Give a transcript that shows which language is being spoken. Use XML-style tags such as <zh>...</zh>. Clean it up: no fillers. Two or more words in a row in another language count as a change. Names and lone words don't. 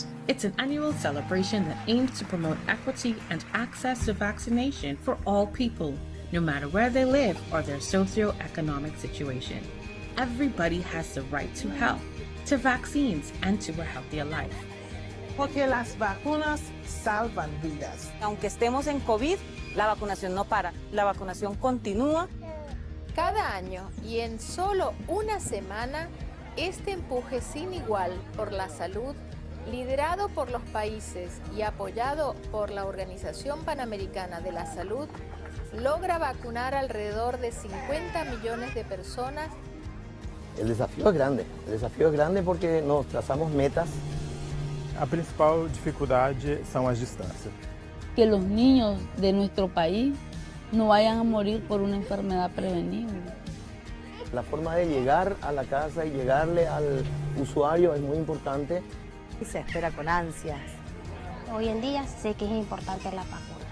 <en>It's an annual celebration that aims to promote equity and access to vaccination for all people, no matter where they live or their socioeconomic situation. Everybody has the right to health, to vaccines, and to a healthier life.</en> <es>Porque las vacunas salvan vidas. Aunque estemos en COVID, la vacunación no para, la vacunación continúa. Cada año y en solo una semana, este empuje sin igual por la salud, liderado por los países y apoyado por la Organización Panamericana de la Salud, logra vacunar alrededor de 50 millones de personas. El desafío es grande porque nos trazamos metas.</es> <pt>A principal dificuldade são as distâncias.</pt> <es>Que los niños de nuestro país no vayan a morir por una enfermedad prevenible. La forma de llegar a la casa y llegarle al usuario es muy importante. Y se espera con ansias. Hoy en día sé que es importante la vacuna.</es>